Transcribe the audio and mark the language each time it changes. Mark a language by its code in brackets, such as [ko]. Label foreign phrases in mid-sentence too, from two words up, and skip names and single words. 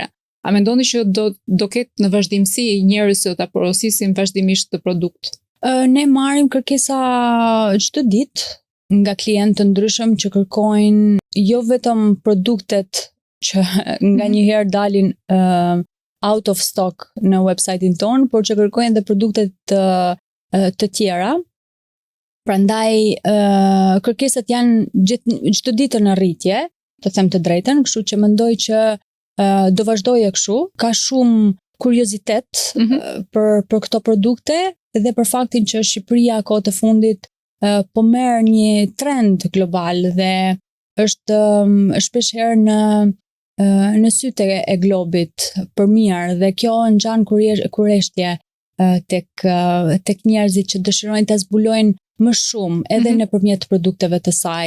[sq] A mendoni që do ketë në vazhdimsi njerëz që ta porosisin vazhdimisht këtë produkt? Ne marrim kërkesa çdo ditë nga klientë të ndryshëm që kërkojnë jo vetëm produktet që nganjëherë dalin [en] out of stock [sq] në website-in ton, por që kërkojnë edhe produktet të tjera. Prandaj kërkesat janë çdo ditë në rritje, të them të drejtën, kështu që mendoj që do vazhdojë kështu. Ka shumë kuriozitet për këto produkte dhe për faktin që Shqipëria kohë të fundit po merr një trend global dhe është shpeshherë në sytë e globit për mirë dhe kjo ngjan kurreshtje tek njerëzit që dëshirojnë ta zbulojnë më shumë edhe nëpërmjet produkteve të saj.